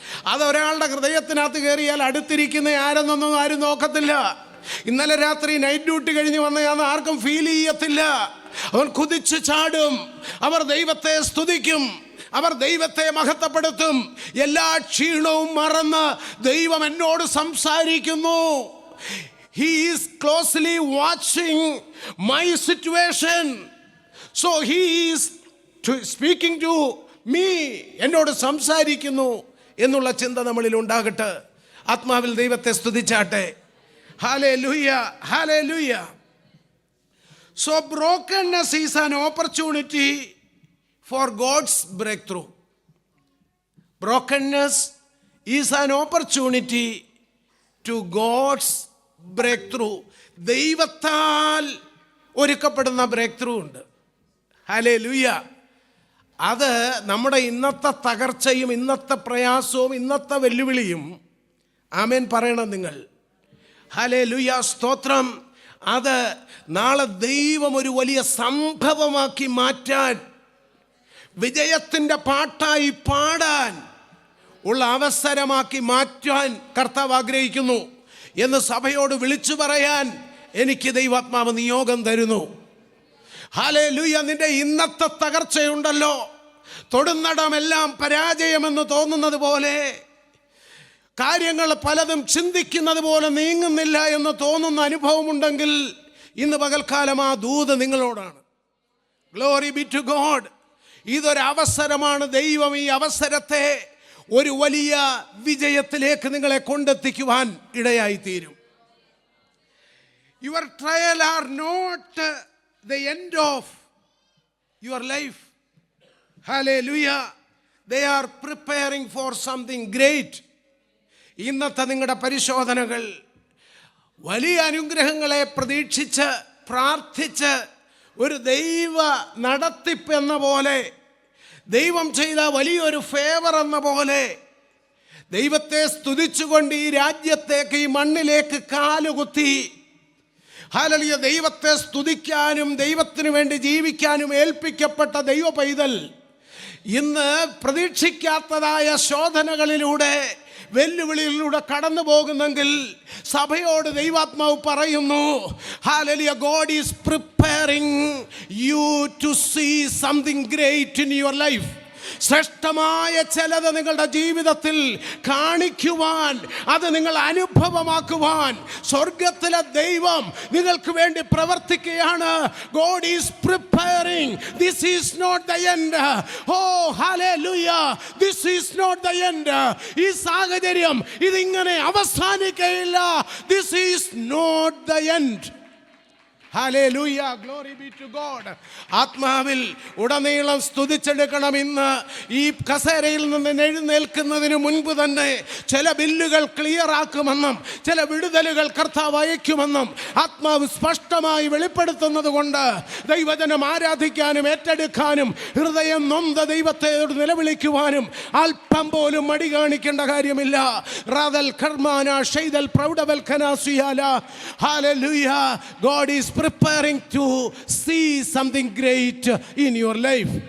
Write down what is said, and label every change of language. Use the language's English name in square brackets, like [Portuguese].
[Malayalam] അത് ഒരാളുടെ ഹൃദയത്തിനകത്ത് കയറിയാൽ അടുത്തിരിക്കുന്ന ആരെന്നൊന്നും ആരും നോക്കത്തില്ല. ഇന്നലെ രാത്രി നൈറ്റ് ഡ്യൂട്ടി കഴിഞ്ഞ് വന്നയാന്ന് ആർക്കും ഫീൽ ചെയ്യത്തില്ല. അവൻ കുതിച്ചു ചാടും. അവർ ദൈവത്തെ സ്തുതിക്കും, അവർ ദൈവത്തെ മഹത്വപ്പെടുത്തും. എല്ലാ ക്ഷീണവും മറന്ന് ദൈവം എന്നോട് സംസാരിക്കുന്നു. [English] He is closely watching my situation. So he is speaking to me. [Malayalam] എന്നോട് സംസാരിക്കുന്നു എന്നുള്ള ചിന്ത നമ്മളിൽ ഉണ്ടാകട്ടെ. ആത്മാവിൽ ദൈവത്തെ സ്തുതിച്ചാട്ടെ. Hallelujah, hallelujah. [English] So brokenness is an opportunity for God's breakthrough. Brokenness is an opportunity to God's breakthrough. [Malayalam] ദൈവത്താൽ ഒരുക്കപ്പെടുന്ന ബ്രേക്ക് ത്രൂ ഉണ്ട്. ഹല്ലേലൂയ. അത് നമ്മുടെ ഇന്നത്തെ തകർച്ചയും ഇന്നത്തെ പ്രയാസവും ഇന്നത്തെ വെല്ലുവിളിയും ആമേൻ പറയണം നിങ്ങൾ. ഹല്ലേലൂയ, സ്തോത്രം. അത് നാളെ ദൈവം ഒരു വലിയ സംഭവമാക്കി മാറ്റാൻ, വിജയത്തിൻ്റെ പാട്ടായി പാടാൻ ഉള്ള അവസരമാക്കി മാറ്റാൻ കർത്താവ് ആഗ്രഹിക്കുന്നു എന്ന് സഭയോട് വിളിച്ചു പറയാൻ എനിക്ക് ദൈവാത്മാവ് നിയോഗം തരുന്നു. ഹല്ലേലൂയ. നിന്റെ ഇന്നത്തെ തകർച്ചയുണ്ടല്ലോ, തൊടുന്നിടമെല്ലാം പരാജയമെന്ന് തോന്നുന്നത് പോലെ, കാര്യങ്ങൾ പലതും ചിന്തിക്കുന്നത് പോലെ നീങ്ങുന്നില്ല എന്ന് തോന്നുന്ന അനുഭവമുണ്ടെങ്കിൽ ഇന്ന് പകൽക്കാലം ആ ദൂത് നിങ്ങളോടാണ്. [English] Glory be to God. [Malayalam] ഇതൊരവസരമാണ്. ദൈവം ഈ അവസരത്തെ ഒരു വലിയ വിജയത്തിലേക്ക് നിങ്ങളെ കൊണ്ടെത്തിക്കുവാൻ ഇടയായിത്തീരും. [English] Your trial are not the end of your life. Hallelujah. They are preparing for something great. [Malayalam] ഇന്നത്തെ നിങ്ങളുടെ പരിശോധനകൾ വലിയ അനുഗ്രഹങ്ങളെ പ്രതീക്ഷിച്ച് പ്രാർത്ഥിച്ച് ഒരു ദൈവ നടത്തിപ്പ് എന്ന പോലെ, ദൈവം ചെയ്ത വലിയൊരു ഫേവർ എന്ന പോലെ ദൈവത്തെ സ്തുതിച്ചുകൊണ്ട് ഈ രാജ്യത്തേക്ക്, ഈ മണ്ണിലേക്ക് കാലുകുത്തി ഹല്ലേലൂയ ദൈവത്തെ സ്തുതിക്കാനും ദൈവത്തിന് വേണ്ടി ജീവിക്കാനും ഏൽപ്പിക്കപ്പെട്ട ദൈവ പൈതൽ ഇന്ന് പ്രതീക്ഷിക്കാത്തതായ ശോധനകളിലൂടെ, വെല്ലുവിളിയിലൂടെ കടന്നു പോകുന്നെങ്കിൽ സഭയോട് ദൈവാത്മാവ് പറയുന്നു, hallelujah, [English] God is preparing you to see something great in your life. [Malayalam] ശ്രേഷ്ഠമായ ചിലത് നിങ്ങളുടെ ജീവിതത്തിൽ കാണിക്കുവാൻ, അത് നിങ്ങൾ അനുഭവമാക്കുവാൻ സ്വർഗത്തിലെ ദൈവം നിങ്ങൾക്ക് വേണ്ടി പ്രവർത്തിക്കുകയാണ്. [English] God is preparing. This is not the end. Oh hallelujah, this is not the end. [Malayalam] ഈ സാഹചര്യം ഇതിങ്ങനെ അവസാനിക്കുകയില്ല. [English] This is not the end. Hallelujah, glory be to God. [Malayalam] ആത്മാവിൽ ഉടനീളം സ്തുതിച്ചെടുക്കണം. ഇന്ന് ഈ കസേരയിൽ നിന്ന് എഴുന്നേൽക്കുന്നതിന് മുൻപ് തന്നെ ചില ബില്ലുകൾ ക്ലിയർ ആക്കുമെന്നും ചില വിടുതലുകൾ കർത്താവ് അയക്കുമെന്നും ആത്മാവ് സ്പഷ്ടമായി വെളിപ്പെടുത്തുന്നത് കൊണ്ട് ദൈവജനം ആരാധിക്കാനും ഏറ്റെടുക്കാനും ഹൃദയം നൊന്ത ദൈവത്തെ നിലവിളിക്കുവാനും അല്പം പോലും മടി കാണിക്കേണ്ട കാര്യമില്ല. റാദൽ കർമാന ഷൈദൽ പ്രൗഢവൽക്കനാസിയാല. [English] Hallelujah, God is preparing to see something great in your life.